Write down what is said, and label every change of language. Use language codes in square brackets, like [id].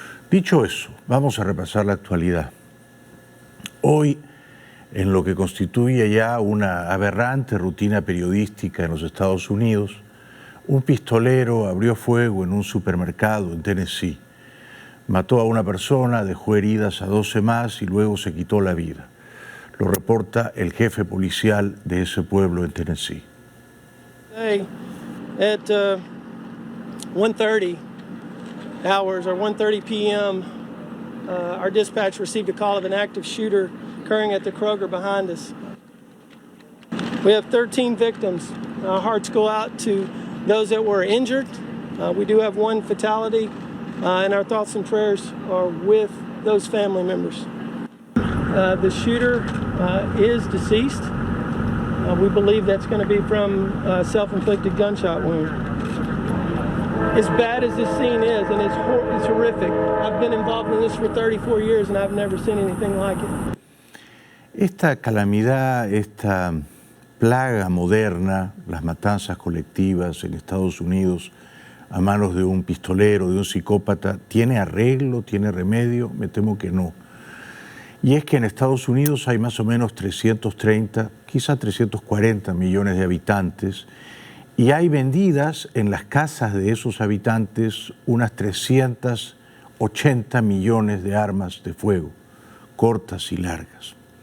[es] Dicho eso, vamos a repasar la actualidad. Hoy, en lo que constituye ya una aberrante rutina periodística en los Estados Unidos, un pistolero abrió fuego en un supermercado en Tennessee. Mató a una persona, dejó heridas a 12 más y luego se quitó la vida. Lo reporta el jefe policial de ese pueblo en Tennessee. [en] Today at 1:30 hours or 1:30 p.m., our dispatch received a call of an active shooter occurring at the Kroger behind us. We have 13 victims. Our hearts go out to those that were injured. We do have one fatality. And our thoughts and prayers are with those family members. The shooter is deceased. We believe that's going to be from a self-inflicted gunshot wound. As bad as this scene is, and it's horrific, I've been involved in this for 34 years and I've never seen anything like it. [es] Esta calamidad, esta plaga moderna, las matanzas colectivas en Estados Unidos, a manos de un pistolero, de un psicópata, ¿tiene arreglo, tiene remedio? Me temo que no. Y es que en Estados Unidos hay más o menos 330, quizá 340 millones de habitantes, y hay vendidas en las casas de esos habitantes unas 380 millones de armas de fuego, cortas y largas.